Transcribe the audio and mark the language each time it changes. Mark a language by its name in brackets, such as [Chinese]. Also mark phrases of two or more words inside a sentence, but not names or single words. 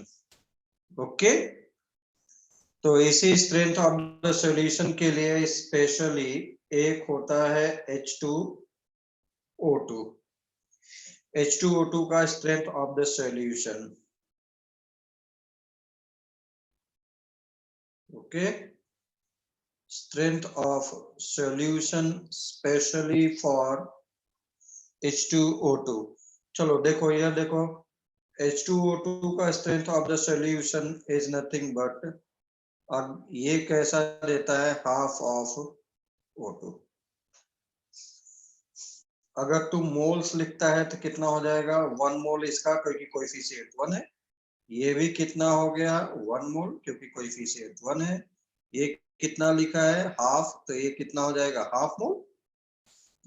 [Hindi] ओके, तो इसी [English] strength of the solution [Hindi] के लिए स्पेशली एक होता है H2O2। H2O2 का [English] strength of the solution, [Hindi] ओके, [English] strength of solution specially for H2O2। [Hindi] चलो देखो, यह देखो, H2O2 का [English] strength of the solution is nothing but, [Hindi] और ये कैसा देता है, [English] half of O2। [Hindi] अगर तू मोल्स लिखता है तो कितना हो जाएगा, 1 मोल इसका, क्योंकि कोएफिशिएंट 1 है। ये भी कितना हो गया, 1 मोल, क्योंकि कोएफिशिएंट 1 है। ये कितना लिखा है, हाफ, तो ये कितना हो जाएगा, [English] half mole.